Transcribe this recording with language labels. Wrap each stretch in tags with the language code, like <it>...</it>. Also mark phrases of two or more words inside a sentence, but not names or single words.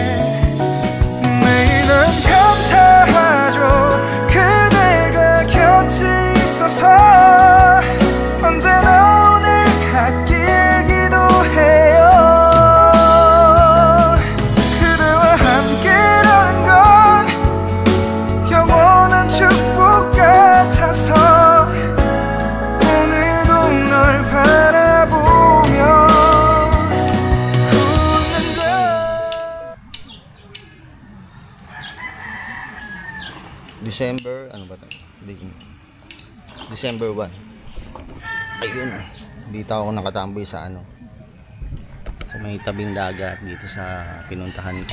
<ko>매일은 감사하죠 그대가 곁에 있어서 언제나 오늘 같길 기도해요 그대와 함께라는 건 영원한 축복 같아서 오늘도 널 바라보며 웃는다</ko> <tl>December, ano ba ito? December 1. Ayun. Dito ako nakatamboy sa ano. Sa may tabing dagat dito sa pinuntahan ko.</tl>